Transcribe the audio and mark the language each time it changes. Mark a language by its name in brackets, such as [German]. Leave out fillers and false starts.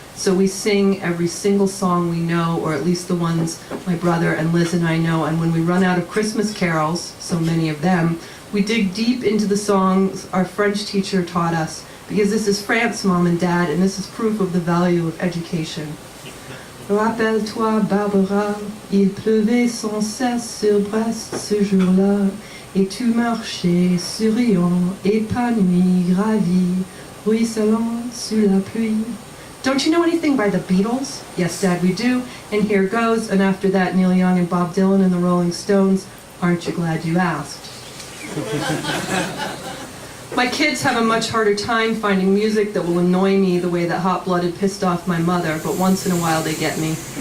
[English] So we sing every single song we know, or at least the ones my brother and Liz and I know, and when we run out of Christmas carols, so many of them, we dig deep into the songs our French teacher taught us, because this is France, Mom and Dad, and this is proof of the value of education. [French] Rappelle-toi, Barbara, il pleuvait sans cesse sur Brest ce jour-là, et tu marchais souriant, épanoui, ravi, ruisselant sous la pluie. [English] Don't you know anything by the Beatles? Yes, Dad, we do, and here goes, and after that Neil Young and Bob Dylan and the Rolling Stones. Aren't you glad you asked? My kids have a much harder time finding music that will annoy me the way that Hot Blooded pissed off my mother, but once in a while they get me.